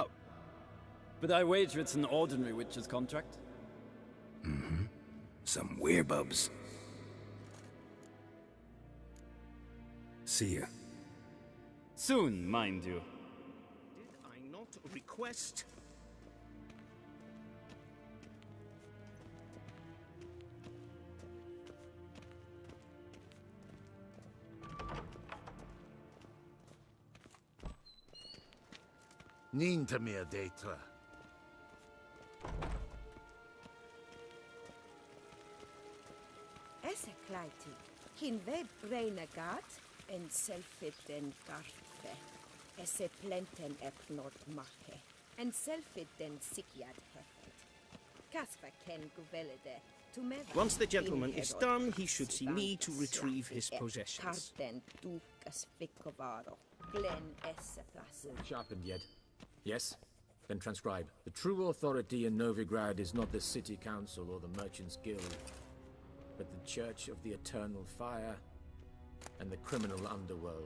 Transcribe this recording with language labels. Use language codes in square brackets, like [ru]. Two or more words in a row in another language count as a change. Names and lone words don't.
[en] But I wager it's an ordinary witch's contract. Some werebubs. See ya. Soon, mind you. Did I not request? Ninta mir detra. Esse kleiti. Hin ve breinagat en selfit den garfe. Esse plenten epnot mache. En selfit den sikiad hefet. Kasper ken guvelede. Once the gentleman is done, he should see me to retrieve his possessions. Sharpened yet? Yes? Then transcribe. The true authority in Novigrad is not the city council or the merchants' guild, but the Church of the Eternal Fire and the criminal underworld.